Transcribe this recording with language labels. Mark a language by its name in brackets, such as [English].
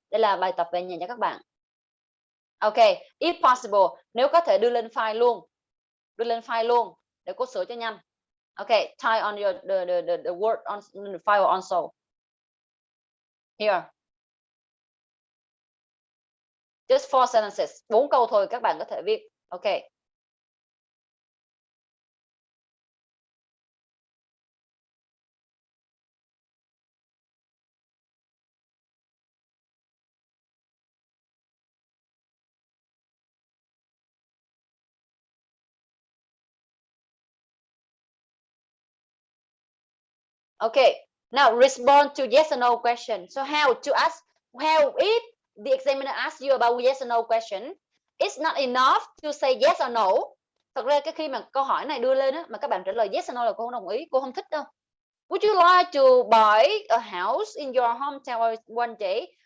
[Vietnamese] Đây là bài tập về nhà cho các bạn. [English] Okay, if possible, [Vietnamese] nếu có thể đưa lên file luôn để cô sửa cho nhanh. [English] Okay, type on your the word on the file also. Here. Just 4 sentences. [Vietnamese] 4 câu thôi các bạn có thể viết. [English] Okay. Okay, now respond to yes or no question. So how if the examiner asks you about yes or no question, it's not enough to say yes or no. [Vietnamese] Thật ra cái khi mà câu hỏi này đưa lên á, mà các bạn trả lời yes or no là cô không đồng ý, cô không thích đâu. [English] Would you like to buy a house in your hometown one day?